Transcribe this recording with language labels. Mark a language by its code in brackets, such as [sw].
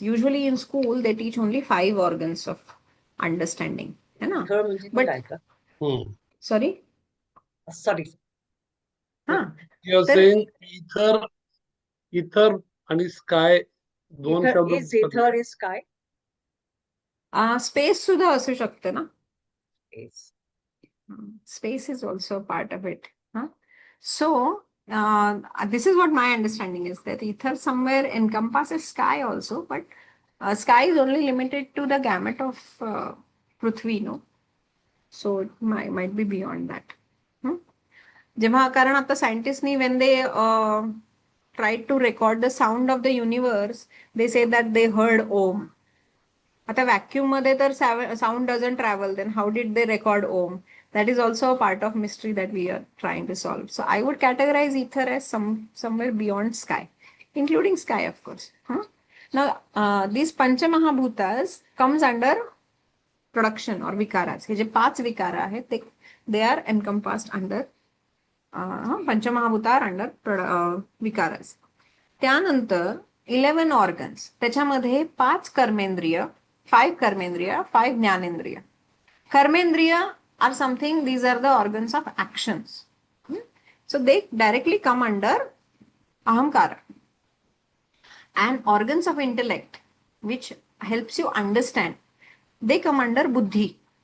[en] Usually in school they teach only 5 organs of understanding. But sorry? Sorry. You're saying ether and sky. Is ether is sky? [mr] Space सुद्धा असू शकते ना? [en] Space. Space is also a part of it. So this is what my understanding is, that ether somewhere encompasses sky also, but sky is only limited to the gamut of Prithvi, no? So it might be beyond that. [mr] जेव्हा कारण आता सायंटिस्टनी [en] when they tried to record the sound of the universe, they say that they heard Om. [mr] आता vacuum मध्ये तर [en] sound doesn't travel, then how did they record Om? That is also a part of mystery that we are trying to solve. So I would categorize ether as somewhere beyond sky, including sky, of course. Now, these Pancha Mahabhutas comes under production or Vikaras. [mr] हे जे 5 विकार आहेत, [en] they are encompassed under पंचमहाभूतार under विकारास. [mr] त्यानंतर 11 organs, त्याच्यामध्ये 5 कर्मेंद्रिय, 5 ज्ञानेंद्रिय. [en] कर्मेंद्रिय are something, these are the organs of actions. So they directly come under ahamkara. And organs of intellect, which helps you understand, they come under buddhi.